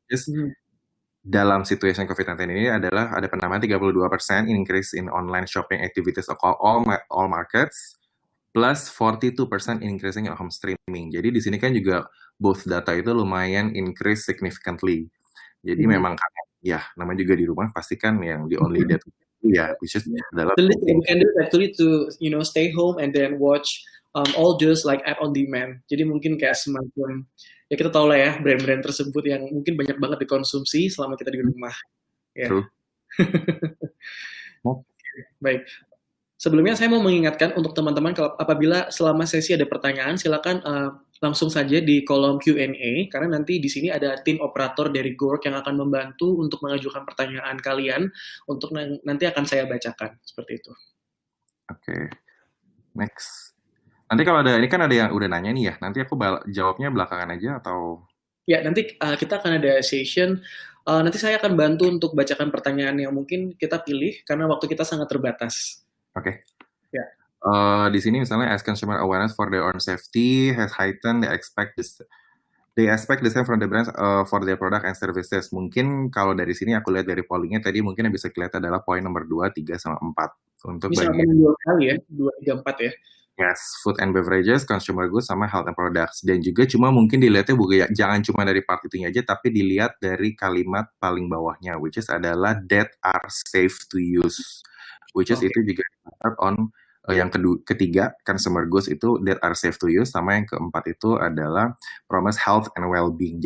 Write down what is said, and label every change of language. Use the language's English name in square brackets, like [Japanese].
[English] Just, [Indonesian] dalam situasi COVID-19 ini adalah ada penambahan [English] 32% increase in online shopping activities of all markets, plus 42% increasing in home streaming. [Indonesian] Jadi di sini kan juga both data itu lumayan increase significantly. Jadi memang ya namanya juga di rumah pasti kan yang [English] the only that [Indonesian] ya which is adalah [English] the least you can do actually to stay home and then watch all those like app on demand. [Indonesian] Jadi mungkin kayak semacam ya kita tahu lah ya brand-brand tersebut yang mungkin banyak banget dikonsumsi selama kita di rumah. Ya. [English] True. [Indonesian] Baik. Sebelumnya saya mau mengingatkan untuk teman-teman kalau apabila selama sesi ada pertanyaan silakan langsung saja di kolom Q&A karena nanti di sini ada tim operator dari GORK yang akan membantu untuk mengajukan pertanyaan kalian untuk nanti akan saya bacakan seperti itu. Oke. Next. Nanti kalau ada ini kan ada yang udah nanya nih ya. Nanti aku jawabnya belakangan aja atau ya nanti kita akan ada session nanti saya akan bantu untuk bacakan pertanyaan yang mungkin kita pilih karena waktu kita sangat terbatas. Oke. Ya. Di sini misalnya [English] as consumer awareness for their own safety has heightened, they expect the same from the brands for their product and services. [Indonesian] Mungkin kalau dari sini aku lihat dari pollingnya tadi mungkin yang bisa kelihatan adalah poin nomor 2, 3, sama 4 untuk Ini sangat bagian menonjol sekali ya, 2, 3, 4 ya. [English] yes, food and beverages, consumer goods, sama health and products. [Indonesian] Dan juga cuma mungkin dilihatnya bukan jangan cuma dari part itunya aja, tapi dilihat dari kalimat paling bawahnya, which is adalah [English] that are safe to use. Which is [Indonesian] Oke. [English] itu juga on yang ketiga, consumer goods itu that are safe to use, [Indonesian] sama yang keempat itu adalah [English] promise health and well-being.